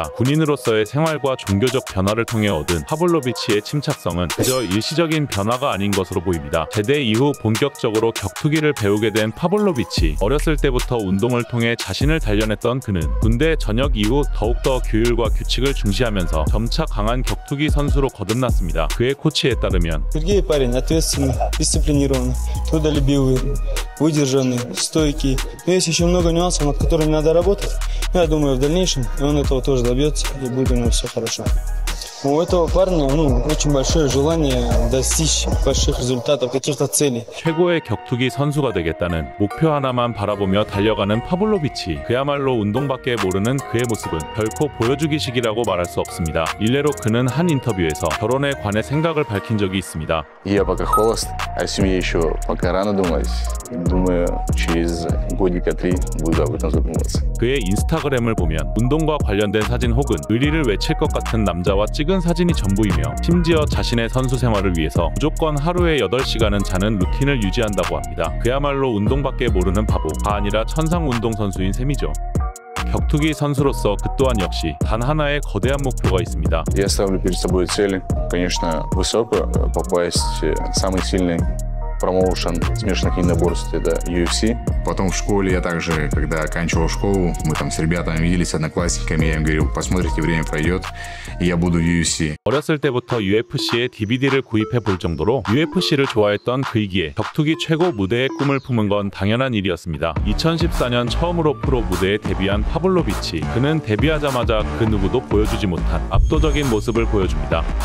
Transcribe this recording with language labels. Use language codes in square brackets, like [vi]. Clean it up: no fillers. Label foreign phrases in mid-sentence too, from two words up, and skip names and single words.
[ko] 군인으로서의 생활과 종교적 변화를 통해 얻은 파블로비치의 침착성은 그저 일시적인 변화가 아닌 것으로 보입니다. 제대 이후 본격적으로 격투기를 배우게 된 파블로비치. 어렸을 때부터 운동을 통해 자신을 단련했던 그는 군대 전역 이후 더욱더 규율과 규칙을 중시하면서 점차 강한 격투기 선수로 거듭났습니다. 그의 코치에 따르면 [ru] Сергей парень ответственный, дисциплинированный, трудолюбивый, выдержанный, стойкий. Но есть еще много нюансов, над которыми надо работать. Я думаю, в дальнейшем он этого тоже добьется и будет у него все хорошо. У этого парня очень большое желание достичь больших результатов, каких-то целей. [ko] 최고의 격투기 선수가 되겠다는 목표 하나만 바라보며 달려가는 파블로비치. 그야말로 운동밖에 모르는 그의 모습은 결코 보여주기식이라고 말할 수 없습니다. 일례로 그는 한 인터뷰에서 결혼에 관해 생각을 밝힌 적이 있습니다. [ru] Я пока холост, о семье еще пока рано думать. Думаю, через годика 3 буду об этом задумываться. [ko] 그의 인스타그램을 보면 운동과 관련된 사진 혹은 의리를 외칠 것 같은 남자와 찍은 사진이 전부이며 심지어 자신의 선수 생활을 위해서 무조건 하루에 8시간은 자는 루틴을 유지한다고 합니다. 그야말로 운동밖에 모르는 바보가 아니라 천상 운동선수인 셈이죠. 격투기 선수로서 그 또한 역시 단 하나의 거대한 목표가 있습니다. [ru] Я ставлю перед собой цель, конечно, высокую, попасть в самый сильный промоушен смешанных единоборств, это UFC. Потом в школе я также, когда оканчивал школу, мы там с ребятами виделись, с одноклассниками, я им говорил, посмотрите, время пройдет, и я буду в UFC. [ko] 어렸을 때부터 UFC의 DVD를 구입해 볼 정도로 UFC를 좋아했던 그이기에 격투기 최고 무대의 꿈을 품은 건 당연한 일이었습니다. 2014년 처음으로 프로 무대에 데뷔한 파블로비치. 그는 데뷔하자마자 그 누구도 보여주지 못한 압도적인 모습을 보여줍니다.